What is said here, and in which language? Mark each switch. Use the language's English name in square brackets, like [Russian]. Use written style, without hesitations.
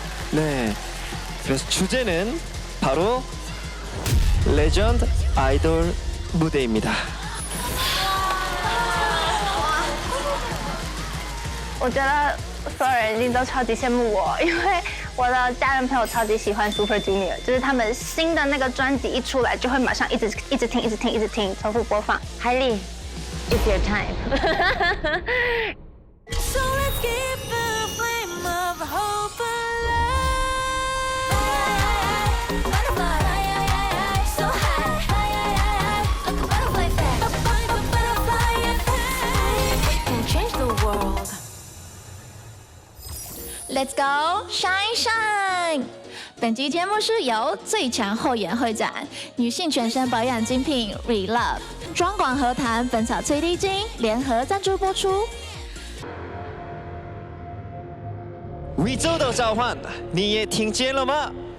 [Korean] 네, 그래서 주제는 바로 레전드 아이돌 무대입니다. [Chinese] 我觉得所有人一定都超级羡慕我，因为我的家人朋友超级喜欢 Super Junior， 就是他们新的那个专辑一出来，就会马上一直听，重复播放。 [English] 海莉 ，It's your time 。 So let's keep the flame of hope alive. Butterfly, so high, like a butterfly effect. Butterfly effect can change the world. Let's go, shine shine！ [Chinese] 本集节目是由最强后援会展、女性全身保养精品 Relove、双广和谈本草最低精联合赞助播出。宇宙的召唤，你也听见了吗？